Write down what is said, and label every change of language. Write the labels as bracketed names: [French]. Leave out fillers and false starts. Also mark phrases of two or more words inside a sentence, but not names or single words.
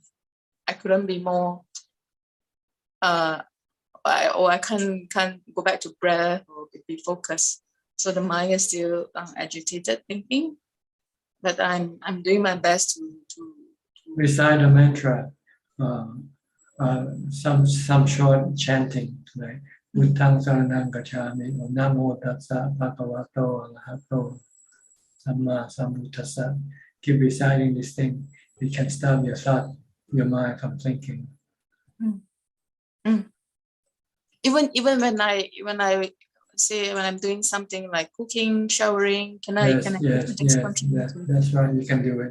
[English] I couldn't be more I can't go back to breath or be focused. So the mind is still agitated thinking. But I'm doing my best to recite a mantra, some short chanting, like [Pali] Buddhang Saranang Gacchami or Namo Tassa Bhagavato Arahato Samma Sambuddhassa. [English] Keep reciting this thing. It can stop your thought, your mind from thinking. Even when I'm doing something like cooking, showering, can I contribute to it? That's right. You can do it.